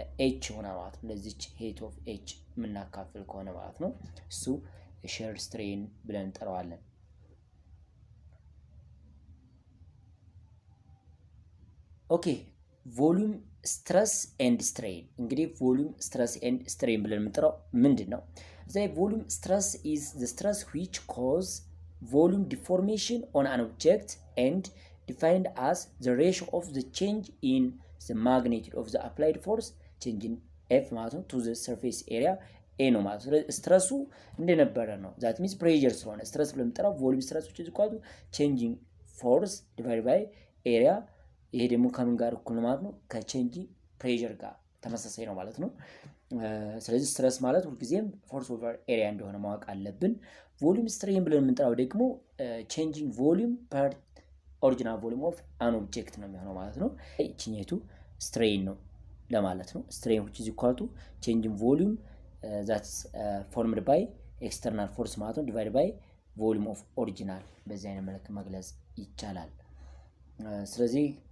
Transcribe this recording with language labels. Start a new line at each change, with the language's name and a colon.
Amharic: h ሆነ ማለት ነው። ለዚች
English: height of h
Amharic: የምናካፍል ከሆነ ማለት ነው እሱ
English: shear strain
Amharic: ብለን እንጠራዋለን።
English: ኦኬ ቮሉም ስትረስ ኤንድ ስትሬን
Amharic: እንግዲህ ቮሉም ስትረስ ኤንድ ስትሬን ብለን የምንጠራው ምንድን ነው?
English: The volume stress is the stress which cause volume deformation on an object and defined as the ratio of the change in the magnitude of the applied force change in F
Amharic: ማለት ነው
English: to the surface area
Amharic: ኤ ነው ማለት ነው። ስትረሱ እንደነበረ ነው።
English: ዛት ሚንስ ፕሬዠር
Amharic: ስለሆነ ስትረስ ብለን የምንጠራው ቮሊዩም ስትረስ
English: which is equal to changing force divided by area።
Amharic: ይሄ ደግሞ ከምን ጋር እኩል ነው ማለት ነው? ከቼንጂንግ ፕሬዠር ጋር ተመሳሳይ ነው ማለት ነው። ስለዚህ ስትረስ ማለት ሁልጊዜም ፎርስ ኦቨር ኤሪያ እንደሆነ ማወቅ አለብን። ቮሊዩም ስትሬን ብለን የምንጠራው ደግሞ
English: ቼንጂንግ ቮሊዩም ፐር ኦሪጂናል ቮሊዩም ኦፍ አን ኦብጀክት
Amharic: ነው የሚሆነው ማለት ነው። ይችኛቱ ስትሬን ነው ለማለት ነው። ስትሬን
English: which is equal to changing volume that's formed by external force
Amharic: ማለት ነው
English: divided by volume of original
Amharic: በዚህ አይነት መልክ መግለጽ ይቻላል። ስለዚህ